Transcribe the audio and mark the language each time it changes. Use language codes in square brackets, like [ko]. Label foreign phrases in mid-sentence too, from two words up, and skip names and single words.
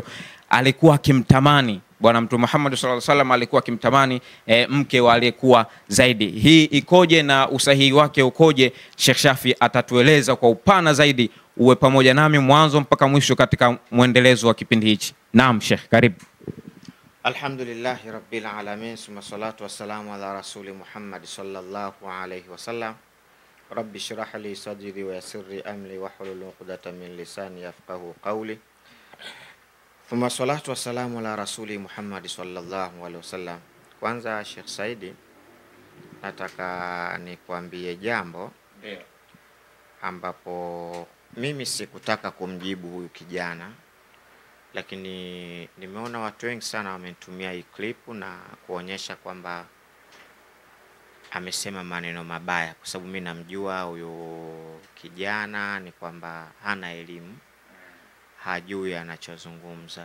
[sw] Alikuwa akimtamani bwana Mtume Muhammad [ar] صلى الله عليه وسلم, [sw] alikuwa akimtamani mke wa aliyekuwa Zaidi. Hii ikoje na usahihi wake ukoje? Sheikh Shafi atatueleza kwa upana zaidi. Uwe pamoja nami mwanzo mpaka mwisho katika muendelezo wa kipindi hichi. Naam Sheikh, karibu. [ar] الحمد لله رب العالمين ثم الصلاة والسلام على رسول محمد صلى الله عليه وسلم. رب اشرح لي صدري ويسر لي أمري واحلل عقدة من لساني يفقهوا قولي. ثم الصلاة والسلام على رسول محمد صلى الله عليه وسلم. [sw] Kwanza Sheikh Saidi, nataka nikuambie jambo ambapo mimi sikutaka kumjibu huyu kijana, lakini nimeona watu wengi sana wamenitumia hii clip na kuonyesha kwamba amesema maneno mabaya, kwa sababu mimi namjua huyo kijana ni kwamba hana elimu, hajui anachozungumza.